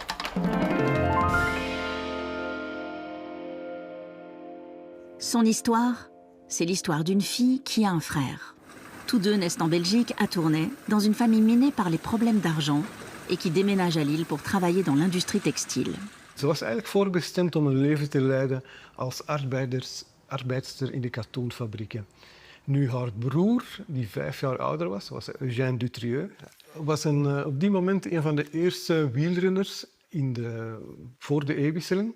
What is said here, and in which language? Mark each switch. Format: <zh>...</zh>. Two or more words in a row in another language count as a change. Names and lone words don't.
<fr>Son histoire, c'est l'histoire d'une fille qui a un frère. Tous deux naissent en Belgique, à Tournai, dans une famille minée par les problèmes d'argent et qui déménage à Lille pour travailler dans l'industrie textile.</fr> <nl>Ze was eigenlijk voorbestemd om een leven te leiden als arbeidster in de kartonfabrieken. Nu, haar broer, die 5 jaar ouder was Eugène Dutrieux, was op die moment een van de eerste wielrenners voor de eeuwwisseling.</nl>